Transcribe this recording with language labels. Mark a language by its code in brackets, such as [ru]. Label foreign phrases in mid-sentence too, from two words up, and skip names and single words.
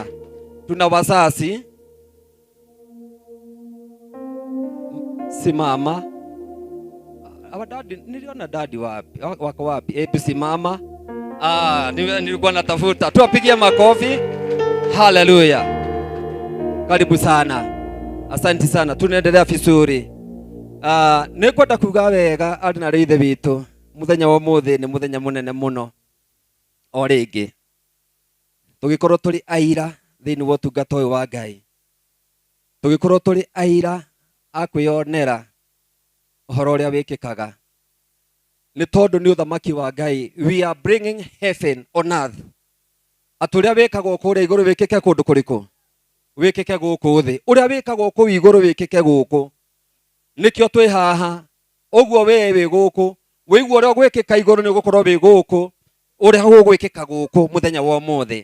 [sw] Tuna wazazi. Simama. Dadi, niliona dadi wapi? Wako wapi? Hebu simama. Nilikuwa natafuta. Tuwapigie makofi. Hallelujah. Karibu sana. Asante sana. Tunaendelea vizuri. [ki] Nikwenda kuga wega ari na rithe witu. Muthenya wa muthi ni muthenya munene muno. O ringi. Tugikorwo turi aira thiini wa utungata uyu wa Ngai. Tugikorwo turi aira akwionera uhoro uria wikikaga. Ni tondu ni uthamaki wa Ngai. [en] We are bringing heaven on earth. [ki] Aturia wikagwo kuria iguru wikike kundu kuriku. Wikike guku thi. Uria wikagwo ku iguru wikike guku. Nikio twi haha. Oguo we wi guku. Wigwo uria gwikika iguru ni gukorwo wi guku. Uria gugwikika guku muthenya wa umuthi.